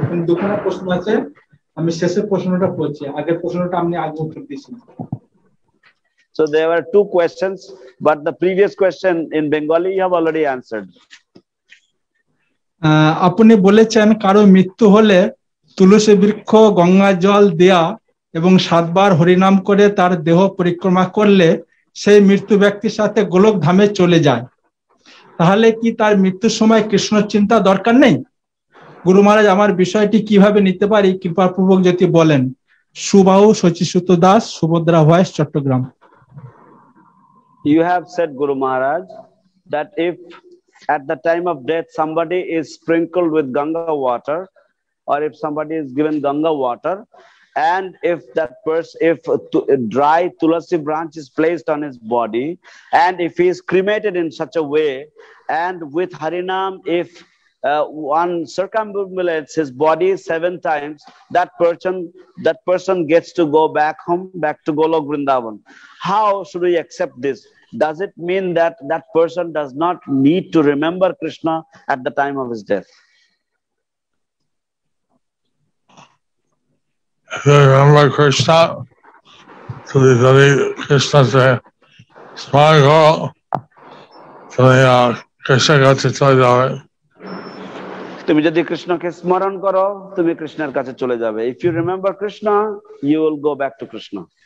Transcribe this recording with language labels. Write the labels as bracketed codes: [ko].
[bn] দুখানা প্রশ্ন আছে, আমি শেষের প্রশ্নটা পড়ছি, আগের প্রশ্নটা আপনি আগে উত্তর দিয়েছিলেন। [en] So there were 2 questions, but the previous question in Bengali you have already answered. [bn] আপনি বলেছেন কারো মৃত্যু হলে তুলসী বৃক্ষ গঙ্গা জল দেয়া এবং 7 বার হরিনাম করে তার দেহ পরিক্রমা করলে সেই মৃত্যু ব্যক্তির সাথে গোলক ধামে চলে যায়। তাহলে কি তার মৃত্যুর সময় কৃষ্ণ চিন্তা দরকার নেই? গুরু মহারাজ, আমার বিষয়টি কিভাবে নিতে পারি কৃপাপূর্বক যদি বলেন। Subahu শচীসুত Das, Subhadra voice, Chittagong. [en] You have said, Guru Maharaj, that if at the time of death somebody is sprinkled with Ganga water, or if somebody is given Ganga water, and if that person, if dry tulasi branch is placed on his body, and if he is cremated in such a way, and with Harinam, if one circumambulates his body 7 times, that person gets to go back home, back to Golok Vrindavan. How should we accept this? Does it mean that that person does not need to remember Krishna at the time of his death? If you remember Krishna, so Krishna said, smile girl, so Krishna got to tell you that. [bn] তুমি যদি কৃষ্ণকে স্মরণ করো তুমি কৃষ্ণের কাছে চলে যাবে। [en] If you remember Krishna, you will go back to Krishna.